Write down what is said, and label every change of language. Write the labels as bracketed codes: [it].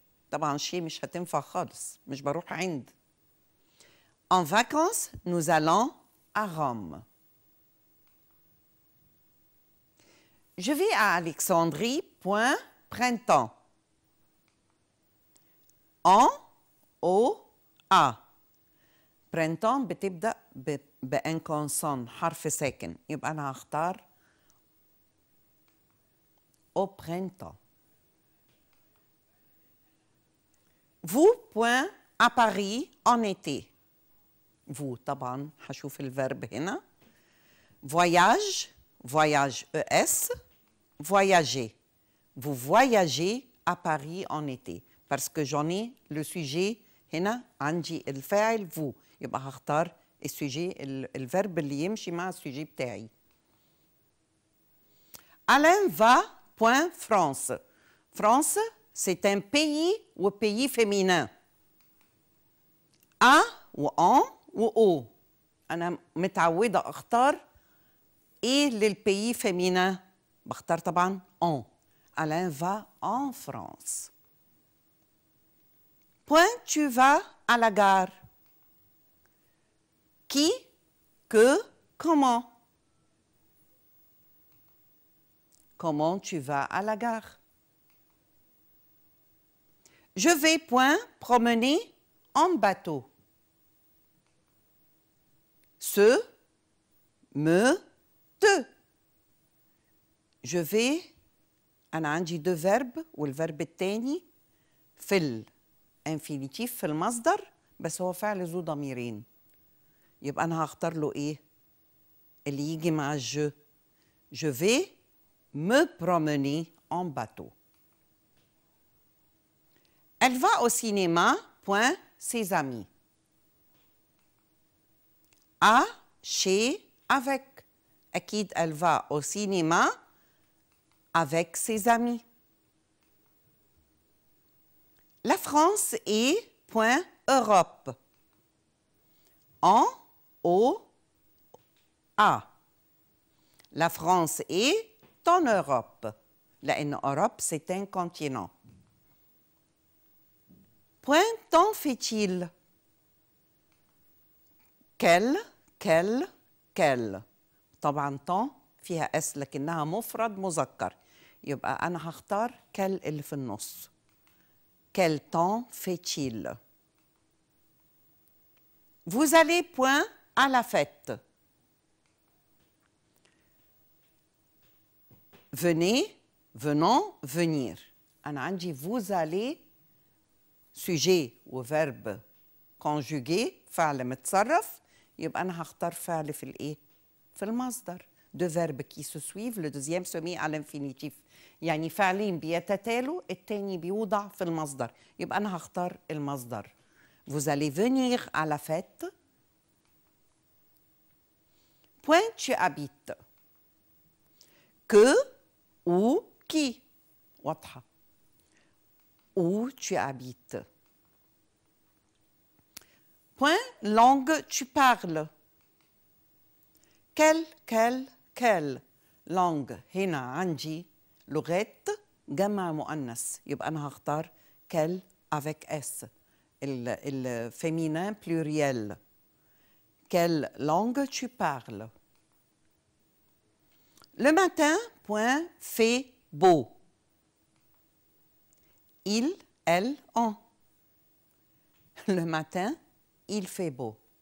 [ar] طبعا chez مش هتنفع خالص، مش بروح عند. [fr] En vacances, nous allons à Rome. Je vais à Alexandrie, point, printemps. En, au, à. [ar] printemps بتبدأ بان كونسون، حرف ساكن، يبقى أنا هختار [fr] au printemps. Vous, point, à Paris, en été. [ar] Vous, طبعا هشوف الverbe هنا. [fr] Voyage, voyage ES, voyager. Vous voyagez à Paris en été. Parce que j'en ai le sujet [ar] هنا عندي الفاعل [fr] vous. [ar] يبقى هختار السوجي الverbe اللي يمشي مع السوجي بتاعي. [fr] Alain va, point, France. France, c'est un pays ou pays féminin. À ou en ou au. [ar] أنا متعودة أختار إيه للبيي féminin. بختار طبعا en. [fr] Alain va en France. Point, tu vas à la gare. Qui, que, comment. Comment tu vas à la gare? Je vais, point, promener en bateau. Ce, me, te. Je vais, [ar] أنا عندي [fr] deux verbes [ar] والverbe التاني في الانفينيتيف في المصدر، بس هو فعل ذو ضميرين. يبقى أنا هختار له إيه؟ اللي يجي مع je. [fr] Je vais me promener en bateau. Elle va au cinéma, point, ses amis. À, chez, avec. [ar] أكيد [fr] elle va au cinéma avec ses amis. La France est, point, Europe. En, au, à. La France est en Europe. [ar] لأن [fr] Europe, c'est un continent. Point, temps fait-il? Quel, quel, quel. [ar] طبعا temps فيها اس لكنها مفرد مذكر، يبقى أنا هختار quel اللي في النص. [fr] Quel temps fait-il? Vous allez, point, à la fête. Venez, venons, venir. [ar] أنا عندي vous allez sujet و verbe conjugué فعل متصرف، يبقى أنا هختار فعل في الإيه؟ في المصدر. [fr] Deux verbes qui se suivent, le deuxième se met à l'infinitif. [ar] يعني فعلين بيتتالوا، التاني بيوضع في المصدر، يبقى أنا هختار المصدر. [fr] Vous allez venir à la fête. Point, tu habites. Que, où, qui. [ar] واضحة. [fr] Où tu habites. Point, langue, tu parles. Quelle, quelle. [ar] langue هنا عندي لغات جمع مؤنث، يبقى أنا هختار [fr] quelle avec S. Le féminin pluriel. Quelle langue tu parles? Le matin, point, fait beau. Il, elle, on. Le matin, il fait beau.